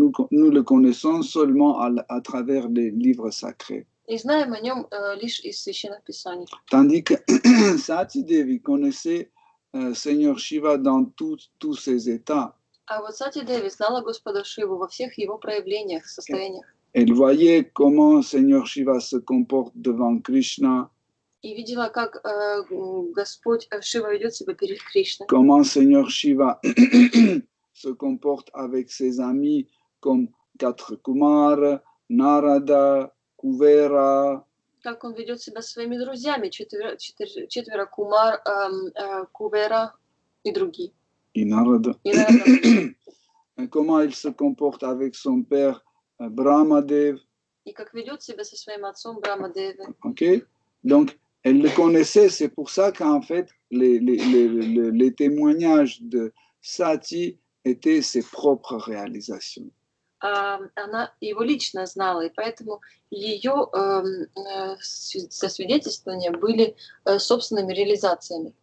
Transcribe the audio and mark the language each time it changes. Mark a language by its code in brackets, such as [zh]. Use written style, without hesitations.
[fr] Nous le connaissons seulement à travers les livres sacrés. [ru] И знаем о нем лишь из Священных Писаний. [fr] Tandis que Sati Devi connaissait Seigneur Shiva dans tous ses états. [ru] А вот Сати Деви знала Господа Шиву во всех его проявлениях, состояниях. [fr] Elle voyait comment Seigneur Shiva se comporte devant Krishna, [ru] И видела, как Господь Шива ведет себя перед Кришной. [fr] Comment Seigneur Shiva se comporte avec ses amis comme quatre Kumar, Narada, Kuvera, [ru] Как он ведет себя со своими друзьями, четверо Кумар, Кувера и другие. [fr] et Narada. [ru] И Нарада. [fr] Et comment il se comporte avec son père Brahmadev. [ru] И как ведет себя со своим отцом Брамадеве. [fr] Ok? Donc, elle le connaissait, c'est pour ça qu'en fait, les témoignages de Sati étaient ses propres réalisations. [ru] Она его лично знала, и поэтому ее засвидетельствования были собственными реализациями.